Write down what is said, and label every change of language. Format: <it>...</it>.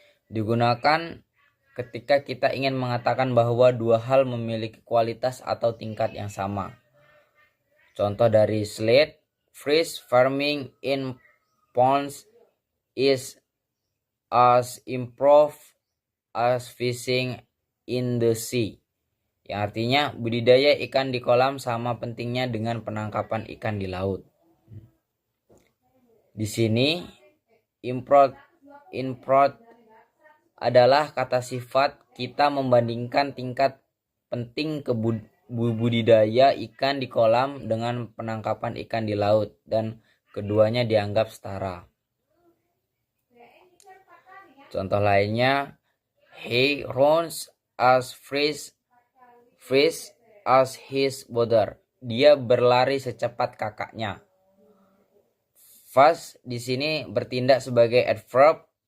<id>Digunakan ketika kita ingin mengatakan bahwa dua hal memiliki kualitas atau tingkat yang sama. Contoh dari slide,</id> <en>fish farming in ponds is as improved as fishing in the sea.</en> <id>Yang artinya budidaya ikan di kolam sama pentingnya dengan penangkapan ikan di laut. Di sini improved adalah kata sifat kita membandingkan tingkat penting budidaya ikan di kolam dengan penangkapan ikan di laut, dan keduanya dianggap setara. Contoh lainnya,</id> <en>he runs as fast as his brother.</en> <id>Dia berlari secepat kakaknya. Fast di sini bertindak sebagai adverb.</id>